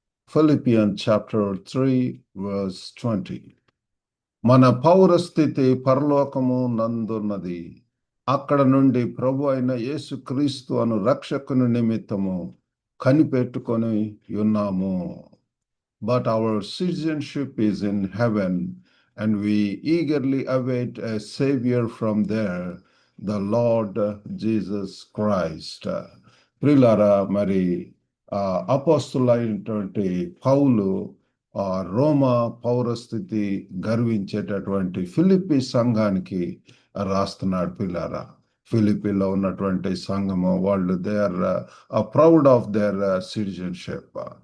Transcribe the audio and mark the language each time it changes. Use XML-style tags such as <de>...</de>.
<en>Philippians chapter 3 verse 20.</en> <te>మన పౌరస్థితి పరలోకము నందున్నది. అక్కడ నుండి ప్రభు అయిన యేసుక్రీస్తు అను రక్షకుని నిమిత్తము కనిపెట్టుకొని ఉన్నాము.</te> <en>But our citizenship is in heaven, and we eagerly await a savior from there, the Lord Jesus Christ.</en> <te>ప్రియులారా, మరి అపోస్తులైనటువంటి పౌలు రోమా పౌరస్థితి గర్వించేటటువంటి ఫిలిప్పీ సంఘానికి రాస్తున్నాడు. పిల్లారా, ఫిలిప్పీలో ఉన్నటువంటి సంఘము వాళ్ళు</te> <en>They are proud of their citizenship.</en>